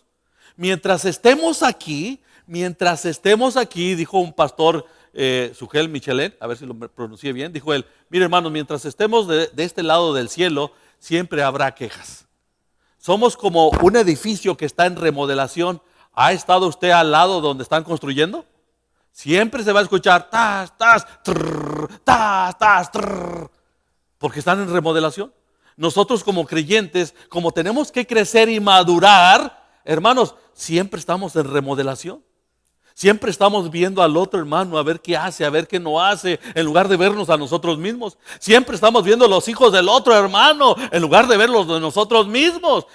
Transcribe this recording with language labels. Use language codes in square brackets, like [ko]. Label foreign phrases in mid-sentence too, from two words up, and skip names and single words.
[es] Mientras estemos aquí, dijo un pastor, Sugel Michelin, a ver si lo pronuncié bien, dijo él, mire, hermanos, mientras estemos de este lado del cielo, siempre habrá quejas. Somos como un edificio que está en remodelación. ¿Ha estado usted al lado donde están construyendo? Siempre se va a escuchar tas, tas, trrr, tas, tas, trrr, porque están en remodelación. Nosotros como creyentes, como tenemos que crecer y madurar, hermanos, siempre estamos en remodelación. Siempre estamos viendo al otro hermano a ver qué hace, a ver qué no hace, en lugar de vernos a nosotros mismos. Siempre estamos viendo los hijos del otro hermano, en lugar de verlos de nosotros mismos.